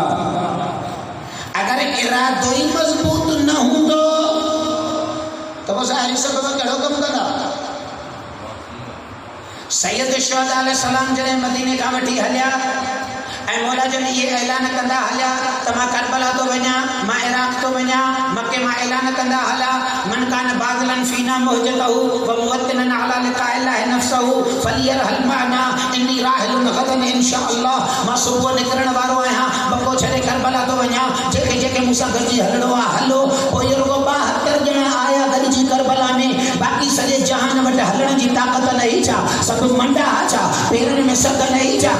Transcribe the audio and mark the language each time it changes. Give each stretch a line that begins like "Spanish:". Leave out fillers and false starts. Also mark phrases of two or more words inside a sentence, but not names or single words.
Sindhi: अगर इरादो ही मज़बूत न हूंदो तो वो ज़ाहिरी सबब कहिड़ो कम कंदा? सैयद शुहदा अलैहिस्सलाम जॾहिं मदीने खां वठी हलिया ऐं मौला जन ये ऐलान कंदा हलिया त मां करबला तो वञा, मां इराक तो वञा, मक्के मां ऐलान कंदा हलिया
Arabic: من كان باذلا فينا مهجته و موطنا على لقاء الله نفسه فليرحل
Sindhi: माना
Arabic: إني راحل غدا إن شاء الله.
Sindhi: मां सुबुह निकिरण वारो आहियां, बको छॾे करबला तो वञा, जेके जेके मूंसां गॾिजी हलणो आहे हलो। पोइ रुगो 72 ॼणा आया गॾिजी करबला में, बाक़ी सॼे जहान वटि हलण जी ताक़त न ही छा, सभु मंडा छा, पेरनि में सद न ही छा।